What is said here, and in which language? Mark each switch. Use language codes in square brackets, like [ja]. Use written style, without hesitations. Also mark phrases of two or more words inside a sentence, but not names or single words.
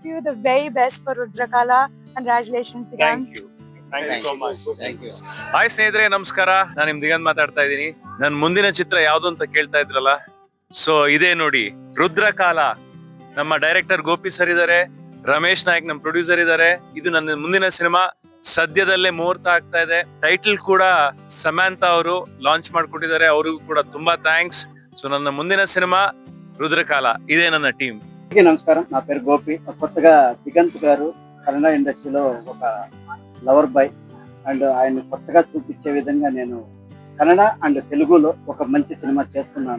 [en] the very best for Rudrakala. Congratulations, Digant. Thank you so much. [kn] ಹಾಯ್ ಸ್ನೇಹಿತರೆ, ನಮಸ್ಕಾರ. ನಾನು ನಿಮ್ ದಿಗಂತ್ ಮಾತಾಡ್ತಾ ಇದ್ದೀನಿ. ನನ್ನ ಮುಂದಿನ ಚಿತ್ರ ಯಾವ್ದು ಅಂತ ಕೇಳ್ತಾ ಇದ್ರಲ್ಲ, ಸೊ ಇದೇ ನೋಡಿ, ರುದ್ರಕಾಲ. ನಮ್ಮ ಡೈರೆಕ್ಟರ್ ಗೋಪಿ ಸರ್ ಇದಾರೆ, ರಮೇಶ್ ನಾಯಕ್ ನಮ್ಮ ಪ್ರೊಡ್ಯೂಸರ್ ಇದಾರೆ. ಇದು ನನ್ನ ಮುಂದಿನ ಸಿನಿಮಾ ಸದ್ಯದಲ್ಲೇ ಮುಹೂರ್ತ ಆಗ್ತಾ ಇದೆ. ಟೈಟಲ್ ಕೂಡ ಸಮಂತಾ ಅವರು ಲಾಂಚ್ ಮಾಡ್ಕೊಟ್ಟಿದ್ದಾರೆ, ಅವ್ರಿಗೂ ಕೂಡ ತುಂಬಾ ಥ್ಯಾಂಕ್ಸ್. [te] సో [kn] ನನ್ನ [te] ముందిన సినిమా రుద్రకాల, ఇదే నన్న టీం. నమస్కారం, నా పేరు గోపి. కొత్తగా దిగంత్ గారు కన్నడ ఇండస్ట్రీలో ఒక [en] lover boy and [te] ఆయన కొత్తగా చూపించే విధంగా నేను [en] Kannada and Teluguలో [te] ఒక మంచి సినిమా చేస్తున్నాను.